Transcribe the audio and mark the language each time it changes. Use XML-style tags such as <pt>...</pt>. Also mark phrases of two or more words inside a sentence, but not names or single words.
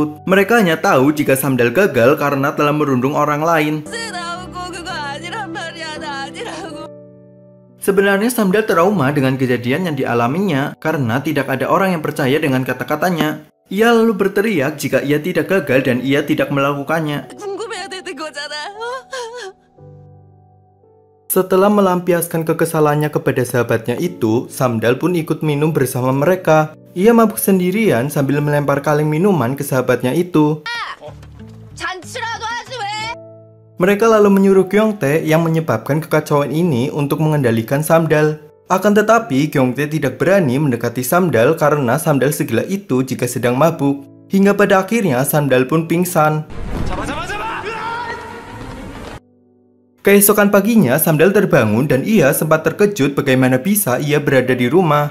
<id>Mereka hanya tahu jika Samdal gagal karena telah merundung orang lain. Sebenarnya Samdal trauma dengan kejadian yang dialaminya karena tidak ada orang yang percaya dengan kata-katanya. Ia lalu berteriak jika ia tidak gagal dan ia tidak melakukannya.</id> <ko>궁금해야 되는 거잖아.</ko> <id>Setelah melampiaskan kekesalannya kepada sahabatnya itu, Samdal pun ikut minum bersama mereka. Ia mabuk sendirian sambil melempar kaleng minuman ke sahabatnya itu.</id> <ko>잔치라도 하지 왜?</ko> <id>Mereka lalu menyuruh Gyeongtae yang menyebabkan kekacauan ini untuk mengendalikan Samdal. Akan tetapi, Gyeongtae tidak berani mendekati Samdal karena Samdal segila itu jika sedang mabuk. Hingga pada akhirnya Samdal pun pingsan. Keesokan paginya, Samdal terbangun dan ia sempat terkejut bagaimana bisa ia berada di rumah.</id>